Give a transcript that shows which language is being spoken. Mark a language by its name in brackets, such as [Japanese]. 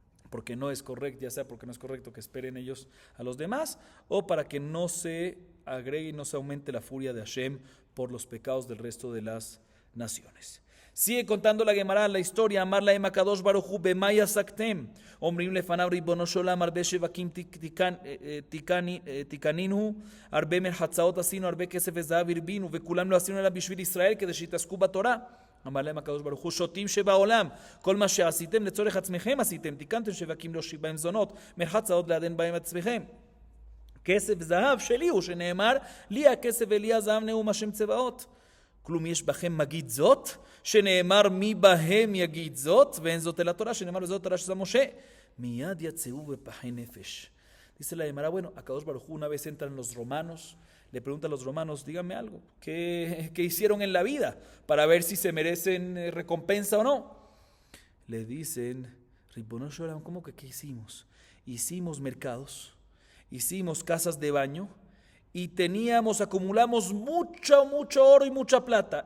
[Spanish] Porque no es correcto, ya sea porque no es correcto que esperen ellos a los demás, o para que no se agregue y no se aumente la furia de Hashem por los pecados del resto de las naciones. Sigue contando la Gemara la historia. [Hebrew] Amar la Kadosh Baruj Hu b'maya saktem. Omrim lefanav ribono sholam arbe shevakim tikaninu arbe merhatzaot asinu arbe kesef vezahav irbinu vekulam lo asinu ela bishvil Israel כדי שיתעסקו בתורה. אמר להם הקדוש ברוך הוא שוטים שבעולם כל מה שעשיתם לצורך עצמכם עשיתם תיקנתם שווקים לא בהם זונות מרחצאות לעדן בהם עצמכם כסף זהב שלי הוא שנאמר לי הכסף ולי הזהב נאום השם צבאות. כלום יש בכם מגיד זאת, שנאמר מי בהם יגיד זאת, ואין זאת אל התורה, שנאמר וזאת תורה שזה משה. מיד יצאו בפחי נפש. [Spanish] Dice la Gemara, bueno, Akadosh Baruj Hu una vez entran los romanos, le preguntan a los romanos, díganme algo, ¿qué hicieron en la vida? Para ver si se merecen recompensa o no. Le dicen, Ribono Shalom, ¿cómo que qué hicimos? Hicimos mercados, hicimos casas de baño y acumulamos mucho oro y mucha plata.